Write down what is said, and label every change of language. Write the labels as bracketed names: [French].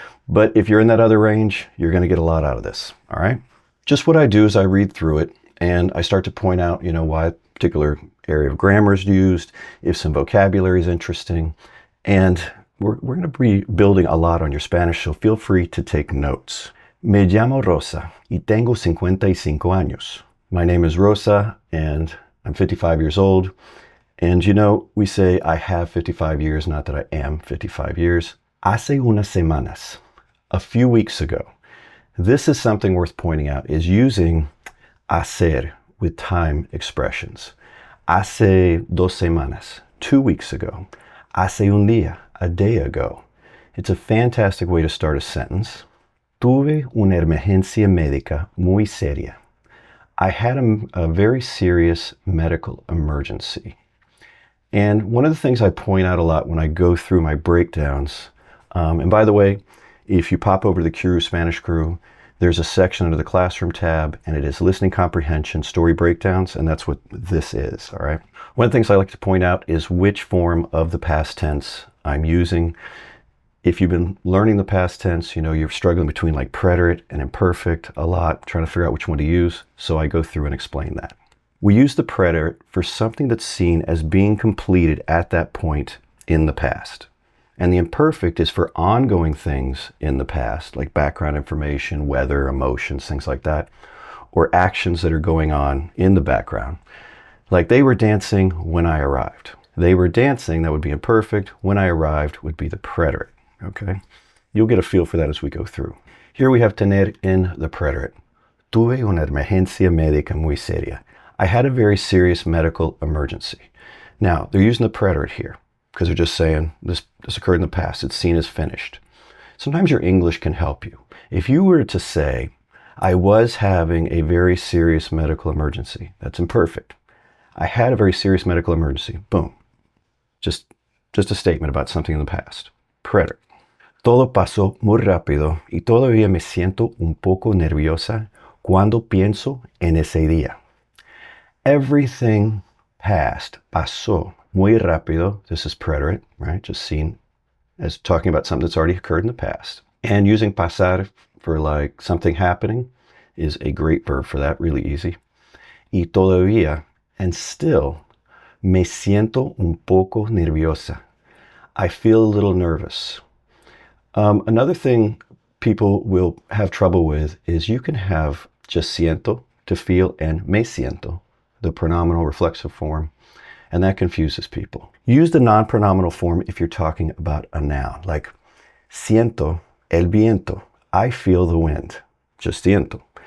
[English] But if you're in that other range, you're going to get a lot out of this, all right? Just what I do is I read through it and I start to point out, why a particular area of grammar is used, if some vocabulary is interesting, and we're going to be building a lot on your Spanish, so feel free to take notes. [Spanish] Me llamo Rosa y tengo 55 años. [English] My name is Rosa and I'm 55 years old. And we say I have 55 years, not that I am 55 years. [Spanish] Hace unas semanas, [English] a few weeks ago. This is something worth pointing out, is using hacer with time expressions. [Spanish] Hace 2 semanas, [English] 2 weeks ago. [Spanish] Hace un día, [English] a day ago. It's a fantastic way to start a sentence. [Spanish] Tuve una emergencia médica muy seria. [English] I had a very serious medical emergency. And one of the things I point out a lot when I go through my breakdowns, and by the way, if you pop over to the Qroo Spanish Crew, there's a section under the Classroom tab, and it is Listening Comprehension Story Breakdowns, and that's what this is, all right? One of the things I like to point out is which form of the past tense I'm using. If you've been learning the past tense, you're struggling between like preterite and imperfect a lot, trying to figure out which one to use, so I go through and explain that. We use the preterite for something that's seen as being completed at that point in the past. And the imperfect is for ongoing things in the past, like background information, weather, emotions, things like that, or actions that are going on in the background. Like they were dancing when I arrived. They were dancing, that would be imperfect. When I arrived would be the preterite, okay? You'll get a feel for that as we go through. Here we have tener in the preterite. [Spanish] Tuve una emergencia médica muy seria. [English] I had a very serious medical emergency. Now, they're using the preterite here because they're just saying this occurred in the past. It's seen as finished. Sometimes your English can help you. If you were to say, I was having a very serious medical emergency, that's imperfect. I had a very serious medical emergency. Boom. Just a statement about something in the past. Preterite. [Spanish] Todo pasó muy rápido y todavía me siento un poco nerviosa cuando pienso en ese día. [English] Everything passed, [Spanish] pasó, muy rápido. [English] This is preterite, right? Just seen as talking about something that's already occurred in the past. And using pasar for like something happening is a great verb for that, really easy. [Spanish] Y todavía, [English] and still, [Spanish] me siento un poco nerviosa. [English] I feel a little nervous. Another thing people will have trouble with is you can have just siento, to feel, and me siento, the pronominal reflexive form, and that confuses people. Use the non-pronominal form if you're talking about a noun, like [Spanish] siento el viento, [English] I feel the wind, just siento.